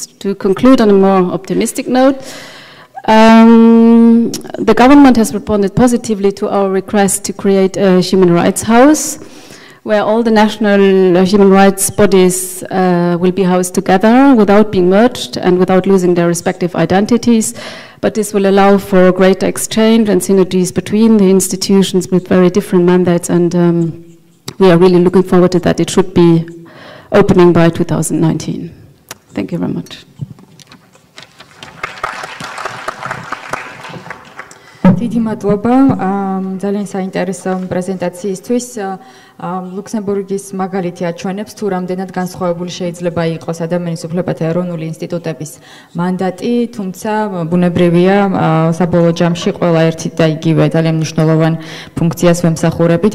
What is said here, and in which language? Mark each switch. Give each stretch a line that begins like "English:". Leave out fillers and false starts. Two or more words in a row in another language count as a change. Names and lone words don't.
English: To conclude on a more optimistic note, the government has responded positively to our request to create a human rights house, where all the national human rights bodies will be housed together without being merged and without losing their respective identities. But this will allow for greater exchange and synergies between the institutions with very different mandates, and we are really looking forward to that. It should be opening by 2019. Thank you very much.
Georgian: დიდი მადლობა ძალიან საინტერესო პრეზენტაციისთვის. ლუქსემბურგის მაგალითი აჩვენებს თუ რამდენად განსხვავებული შეიძლება იყოს ადამიანის უფლებათა ეროვნული ინსტიტუტების მანდატი, თუმცა ბუნებრივია საბოლოო ჯამში ყველა ერთი და იგივე ძალიან მნიშვნელოვან ფუნქციას ვემსახურებით